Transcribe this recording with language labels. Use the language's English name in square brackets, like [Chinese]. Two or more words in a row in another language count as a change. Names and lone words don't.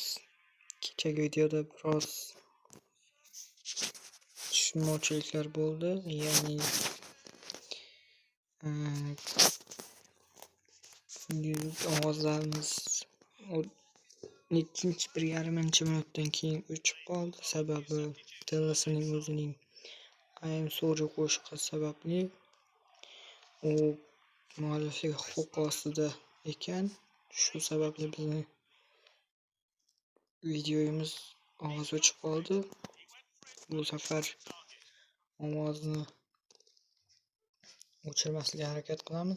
[Uzbek] Kechagi videoda biroz tushunmovchiliklar bo'ldi, ya'ni ovozlarimiz 1,5 minutdan keyin o'chib qoldi. Sababi Tellasining o'zining I am sorry qo'shiqi sababli u mualliflik huquqi ostida ekan. Shu sababli bizni videomiz ovoz o'chib qoldi. Bu safar ovozni o'chirmaslikka harakat qilamiz.